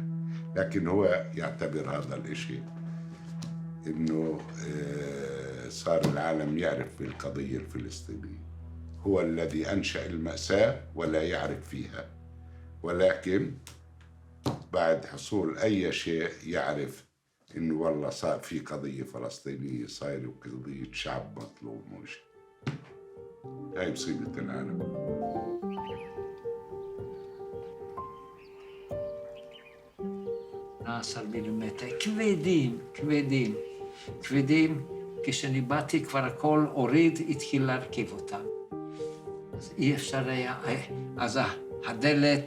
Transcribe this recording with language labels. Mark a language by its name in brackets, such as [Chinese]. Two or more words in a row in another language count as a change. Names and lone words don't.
[Arabic] لكن هو يعتبر هذا الإشي إنه صار العالم يعرف بالقضية الفلسطينية، هو الذي أنشأ المأساة ولا يعرف فيها، ولكن بعد حصول أي شيء يعرف إنه والله صار في قضية فلسطينية صايرة وقضية شعب مطلوب. مش هاي مصيبة العالم. [Hebrew] מילימטר, כבדים, כבדים, כבדים. כשאני באתי כבר הכל הוריד, התחיל להרכיב אותם. אז אי אפשר היה, אז הדלת...